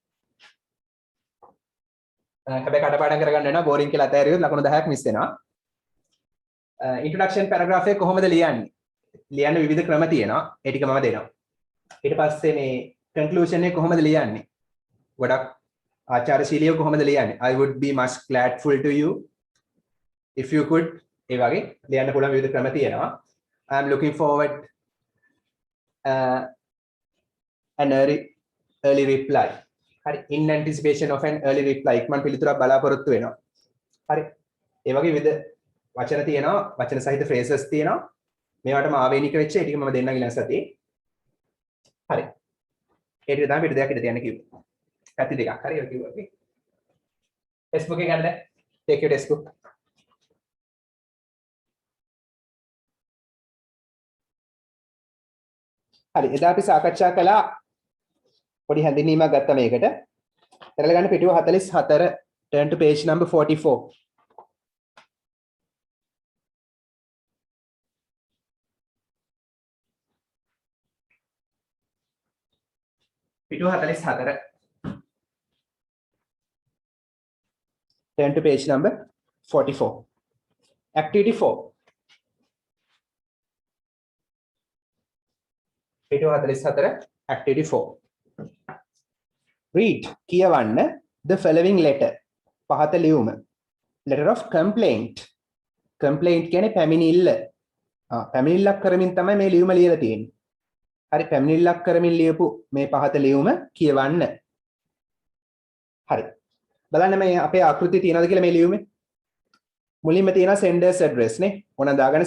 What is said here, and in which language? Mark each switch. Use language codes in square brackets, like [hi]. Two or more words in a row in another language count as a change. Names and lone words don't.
[si] හැබැයි කඩපාඩම් කරගන්න වෙනවා බෝරින් කියලා අතහැරියොත් ලකුණු 10ක් මිස් වෙනවා [en] introduction paragraph [si] එක කොහොමද ලියන්න විවිධ ක්‍රම තියෙනවා ඒ ටික මම දෙනවා ඊට පස්සේ මේ කන්ක්ලූෂන් එක කොහොමද ලියන්නේ ගොඩක් ආචාරශීලීව කොහොමද ලියන්නේ [en] I would be much grateful to you if you could [si] ඒ වගේ ලියන්න පුළුවන් විවිධ ක්‍රම තියෙනවා [en] I am looking forward an early reply [si] හරි [en] in anticipation of an early reply [si] ඉක්මන් පිළිතුරක් බලාපොරොත්තු වෙනවා හරි ඒ වගේ විවිධ වචන තියෙනවා වචන සහිත phrases තියෙනවා මේවටම ආවේනික වෙච්ච ඒ ටික මම දෙන්නම් ඊළඟ සතියේ හරි ඒ ටික තමයි පිට දෙයක් ඉඳ තියන්න කිව්වේ පැති දෙකක් හරි ඔය කිව්වා අපි [en] text book [si] එක ගන්න [en] take your text book [si] හරි එදා අපි සාකච්ඡා කළා පොඩි හැඳින්වීමක් ගත්තා මේකට කරලා ගන්න පිටුව 44 [en] turn to page number 44 [si] පිටුව 44 [en] turn to page number 44 activity 4 [si] පිටු 44 [en] activity 4 read [si] කියවන්න [en] the following letter [si] පහත ලියුම [en] letter of complaint [si] කියන්නේ පැමිණිල්ල පැමිණිල්ලක් කරමින් තමයි මේ ලියුම ලියලා තියෙන්නේ හරි පැමිණිල්ලක් කරමින් ලියපු මේ පහත ලියුම කියවන්න හරි බලන්න මේ අපේ ආකෘතිය තියෙනවද කියලා මේ ලියුමේ මුලින්ම තියෙනවා [en] senders address [si] නේ ඕන දාගන්න